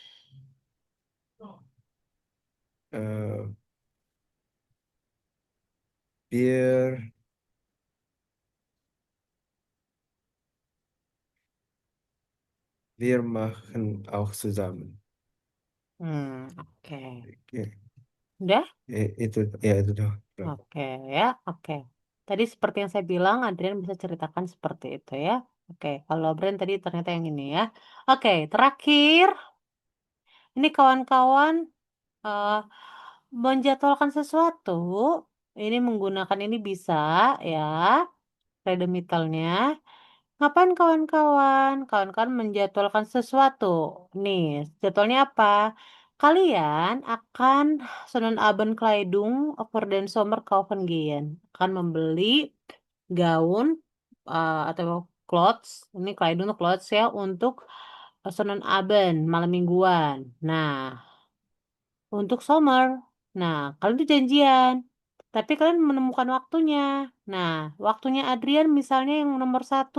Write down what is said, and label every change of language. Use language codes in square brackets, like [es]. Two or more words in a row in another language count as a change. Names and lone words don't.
[de] äh, wir, wir machen auch zusammen. [id] Oke. Ya, Udah? itu ya itu doang. Oke ya, oke. Tadi seperti yang saya bilang, Adrian bisa ceritakan seperti itu ya. Oke, kalau Bren tadi ternyata yang ini ya. Oke, terakhir, ini kawan-kawan eh, menjadwalkan sesuatu. Ini menggunakan ini bisa ya, redemitalnya. Ngapain kawan-kawan? Kawan-kawan menjadwalkan sesuatu. Nih, jadwalnya apa? Kalian akan [de] Sonnenabendkleidung over den Sommer kaufen gehen. [id] Akan membeli gaun atau clothes, ini Kleidung tuh clothes ya untuk Sonnenabend, malam mingguan. Nah, untuk summer. Nah, kalian tuh janjian. Tapi kalian menemukan waktunya. Nah, waktunya Adrian misalnya yang nomor 1.